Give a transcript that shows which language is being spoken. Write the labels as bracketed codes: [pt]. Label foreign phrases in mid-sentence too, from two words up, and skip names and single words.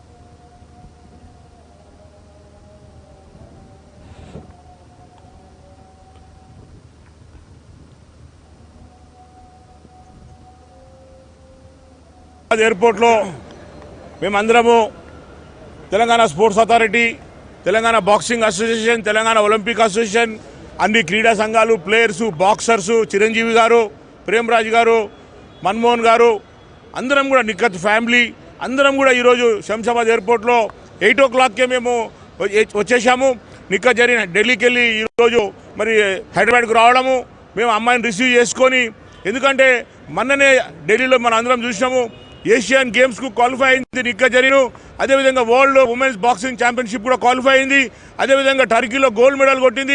[te] ఎయిర్‌పోర్ట్ లో మేమందరము తెలంగాణ స్పోర్ట్స్ అథారిటీ, తెలంగాణ బాక్సింగ్ అసోసియేషన్, తెలంగాణ ఒలింపిక్ అసోసియేషన్, అన్ని క్రీడా సంఘాలు, ప్లేయర్స్, బాక్సర్స్, చిరంజీవి గారు, ప్రేమ్ రాజ్ గారు, మన్మోహన్ గారు, అందరం కూడా నిఖత్ ఫ్యామిలీ అందరం కూడా ఈ రోజు శంషాబాద్ ఎయిర్‌పోర్ట్ లో 8 o'clock కే మేము వచ్చేసాము। निखत जरीन ఢిల్లీకి వెళ్ళి ఈ రోజు మరి హైదరాబాద్కు రావడము, మేము అమ్మాయిని రిసీవ్ చేసుకొని, ఎందుకంటే మొన్ననే ఢిల్లీలో మన అందరం చూసినాము ఏషియన్ గేమ్స్ కు క్వాలిఫై అయింది నిఖత్ జరీన్। అదేవిధంగా వరల్డ్ ఉమెన్స్ బాక్సింగ్ ఛాంపియన్షిప్ కూడా క్వాలిఫై అయింది। అదేవిధంగా టర్కీలో [en] gold medal [te] కొట్టింది।